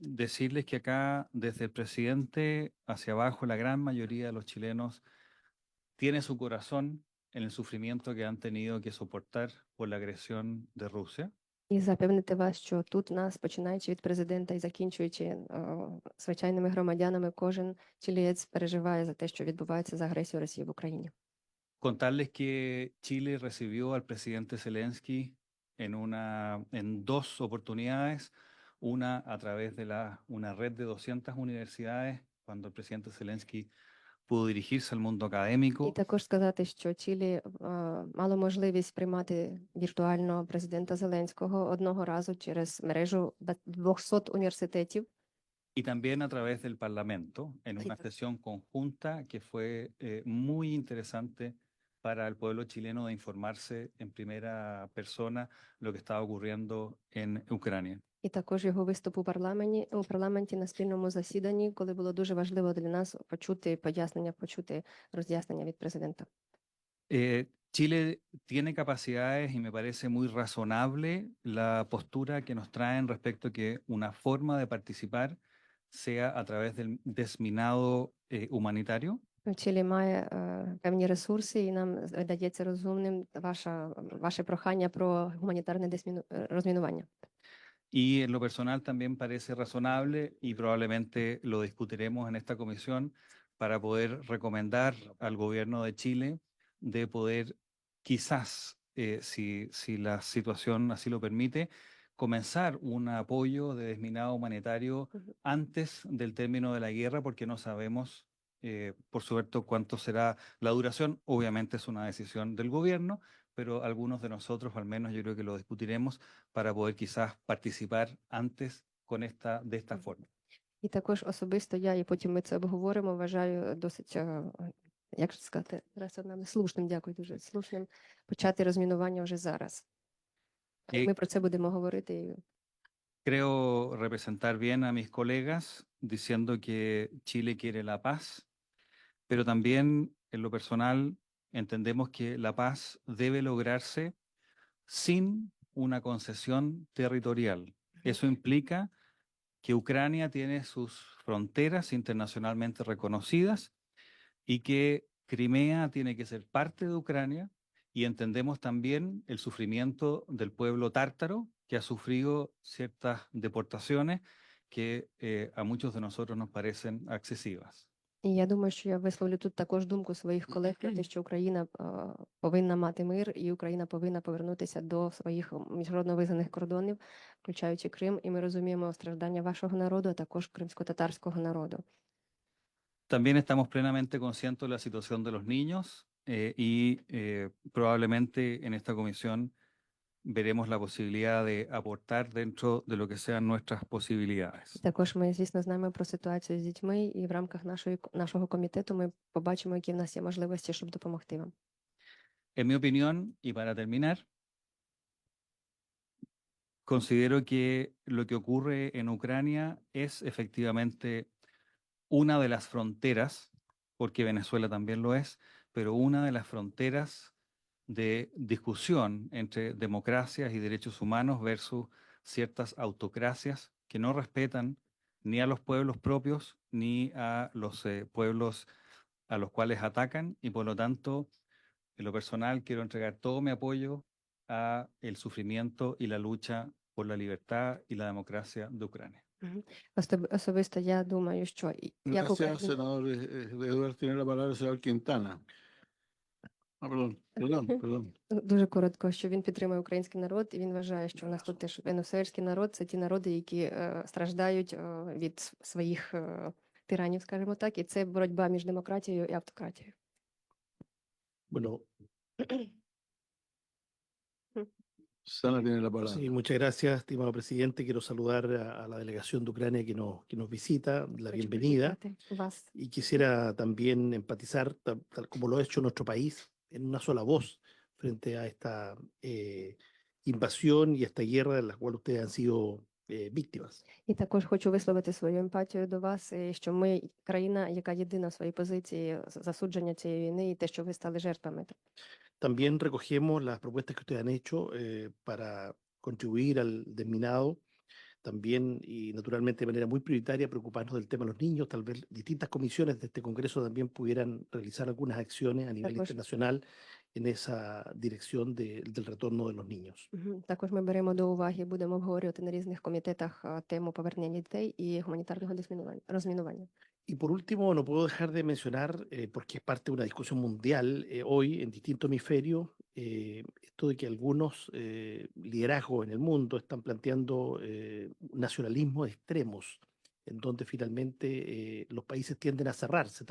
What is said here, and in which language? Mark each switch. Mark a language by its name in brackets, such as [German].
[Spanish] decirles que acá, desde el presidente hacia abajo, la gran mayoría de los chilenos tiene su corazón en el sufrimiento que han tenido que soportar por la agresión de Rusia. [Ukrainian] І запевнити вас, що тут нас, починаючи від президента і закінчуючи звичайними громадянами, кожен чилієць переживає за те, що відбувається з агресією Росії в Україні. [Spanish] Contarles que Chile recibió al presidente Zelensky en dos oportunidades, una a través de una red de 200 universidades, cuando el presidente Zelensky pudo dirigirse al mundo [Ukrainian] І [Spanish] académico. [Ukrainian] також сказати, що Чилі мало можливість приймати віртуально президента Зеленського одного разу через мережу 200 університетів. [Spanish] Y también a través del Parlamento, en una sesión conjunta que fue muy interesante para el pueblo chileno de informarse en primera persona lo que estaba ocurriendo en Ucrania. [Ukrainian] І також його виступ у парламенті на спільному засіданні, коли було дуже важливо для нас почути пояснення, почути роз'яснення від президента. [Spanish] Chile tiene capacidades y me parece muy razonable la postura que nos traen respecto a que una forma de participar sea a través del desminado humanitario. [Ukrainian] Чилі має певні ресурси, і нам видається розумним ваше прохання про гуманітарне розмінування. [Spanish] Y en lo personal también parece razonable y probablemente lo discutiremos en esta comisión para poder recomendar al gobierno de Chile de poder quizás, si la situación así lo permite, comenzar un apoyo de desminado humanitario antes del término de la guerra, porque no sabemos, por supuesto, cuánto será la duración. Obviamente es una decisión del gobierno, pero algunos de nosotros, al menos yo creo que lo discutiremos para poder quizás participar antes de esta forma. [Ukrainian] І також особисто я, і потім ми це обговоримо, вважаю досить, як же сказати, слушним, дякую дуже, слушним почати розмінування вже зараз. І- Ми про це будемо говорити. І [Spanish] Creo representar bien a mis colegas diciendo que Chile quiere la paz, pero también en lo personal entendemos que la paz debe lograrse sin una concesión territorial. Eso implica que Ucrania tiene sus fronteras internacionalmente reconocidas y que Crimea tiene que ser parte de Ucrania, y entendemos también el sufrimiento del pueblo tártaro que ha sufrido ciertas deportaciones que a muchos de nosotros nos parecen excesivas. [Ukrainian] І я думаю, що я висловлю тут також думку своїх колег про те, що Україна повинна мати мир, і Україна повинна повернутися до своїх міжнародно визнаних кордонів, включаючи Крим, і ми розуміємо страждання вашого народу, а також кримсько-татарського народу. [Spanish] También estamos plenamente conscientes de la situación de los niños y probablemente en esta comisión veremos la posibilidad de aportar dentro de lo que sean nuestras posibilidades. [Ukrainian] Також ми, звісно, знаємо про ситуацію з дітьми, і в рамках нашого комітету ми побачимо, які в нас є можливості, щоб допомогти вам. [Spanish] En mi opinión, y para terminar, considero que lo que ocurre en Ucrania es efectivamente una de las fronteras, porque Venezuela también lo es, pero una de las fronteras de discusión entre democracias y derechos humanos versus ciertas autocracias que no respetan ni a los pueblos propios ni a los pueblos a los cuales atacan, y por lo tanto, en lo personal, quiero entregar todo mi apoyo a el sufrimiento y la lucha por la libertad y la democracia de Ucrania. [Ukrainian] Особисто я думаю, що як [Spanish] Gracias, senador Eduardo. Tiene la palabra el senador Quintana. Perdón. [Ukrainian] Дуже коротко, що він підтримує український народ, і він вважає, що у нас тут теж венесуельський народ – це ті народи, які страждають від своїх тиранів, скажімо так, і це боротьба між демократією і автократією. [Spanish] Bueno, Sana tiene la palabra. sí, muchas gracias, estimado presidente. Quiero saludar a la delegación de Ucrania que nos visita, la [Ukrainian] Хочу [Spanish] bienvenida. [Ukrainian] привітати вас. [Spanish] Y quisiera también empatizar, tal como lo ha hecho nuestro país, en una sola voz frente a esta invasión y esta guerra de la cual ustedes han sido víctimas. [Ukrainian] І також хочу висловити свою емпатію до вас, що ми країна, яка єдина в своїй позиції засудження цієї війни, і те, що ви стали жертвами. [Spanish] También recogemos las propuestas que ustedes han hecho para contribuir al desminado. También, y naturalmente de manera muy prioritaria, preocuparnos del tema de los niños. Tal vez distintas comisiones de este Congreso también pudieran realizar algunas acciones a nivel internacional en esa dirección del retorno de los niños. [Ukrainian] Також ми беремо до уваги, будемо обговорювати на різних комітетах тему повернення дітей і гуманітарного розмінування. [Spanish] Y por último, no puedo dejar de mencionar, porque es parte de una discusión mundial hoy en distintos hemisferios, esto de que algunos liderazgos en el mundo están planteando nacionalismos extremos, en donde finalmente los países tienden a cerrarse.